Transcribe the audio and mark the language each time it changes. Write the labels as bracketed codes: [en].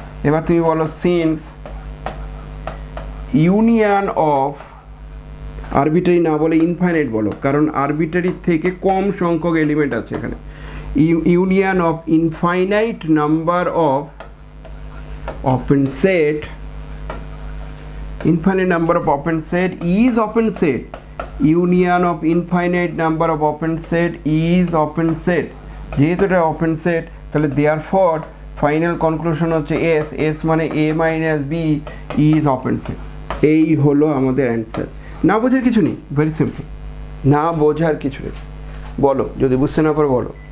[bn] এবার তুমি বলো সিন্স ইউনিয়ন অফ, আরবিটারি না বলে ইনফাইনাইট বলো, কারণ আরবিটারি থেকে কম সংখ্যক এলিমেন্ট আছে এখানে। [en] Union of infinite number of open set, infinite number of open set is open set. Union of infinite number of open set is open set. [bn] যেহেতু এটা ওপেন সেট, তাহলে therefore ফাইনাল কনক্লুশন হচ্ছে S মানে [en] a - b is open set. [bn] এই হলো আমাদের answer. না বোঝার কিছু নেই, ভেরি সিম্পল, না বোঝার কিছু নেই। বলো, যদি বুঝতে না পারো বলো।